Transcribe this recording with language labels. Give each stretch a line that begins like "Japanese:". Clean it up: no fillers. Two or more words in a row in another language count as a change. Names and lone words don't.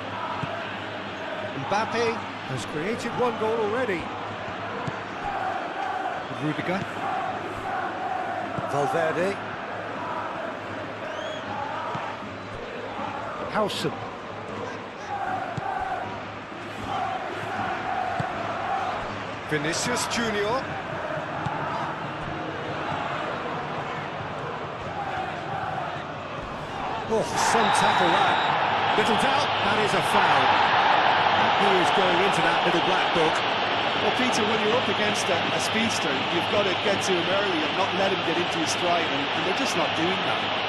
English: Mbappe has created one goal already. Rudiger. Valverde. Howson. Vinicius Junior. Oh, some tackle that. Little doubt, that is a foul. He is going into that little black book. Well, Peter, when you're up against a speedster, you've got to get to him early and not let him get into his stride, and they're just not doing that.